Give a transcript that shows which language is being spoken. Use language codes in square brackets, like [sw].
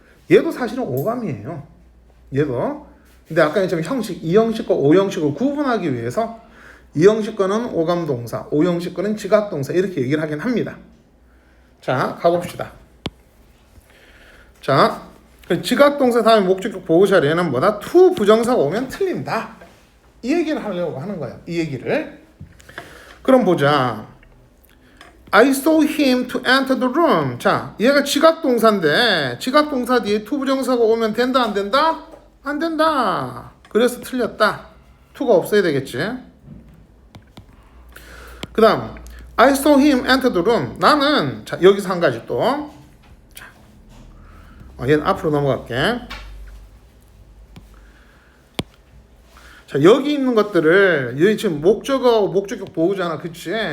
[ko] 얘도 사실은 오감이에요. 얘도. 근데 아까 했지만 형식, 이 형식과 오 형식을 구분하기 위해서 이 형식 거는 오감 동사, 오 형식 거는 지각 동사 이렇게 얘기를 하긴 합니다. 자, 가봅시다. 자, 지각 동사 다음에 목적격 보호 자리에는 뭐다? to 부정사가 오면 틀린다. 이 얘기를 하려고 하는 거야. 이 얘기를. 그럼 보자. [en] I saw him to enter the room. [ko] 자, 얘가 지각 동사인데 지각 동사 뒤에 to 부정사가 오면 된다 안 된다? 안 된다. 그래서 틀렸다. to가 없어야 되겠지. 그 다음 [en] I saw him enter the room. [ko] 나는 자 여기서 한 가지 또. 자, 얘는 앞으로 넘어갈게. 자 여기 있는 것들을 여기 지금 목적어하고 목적격 보호잖아. 그치?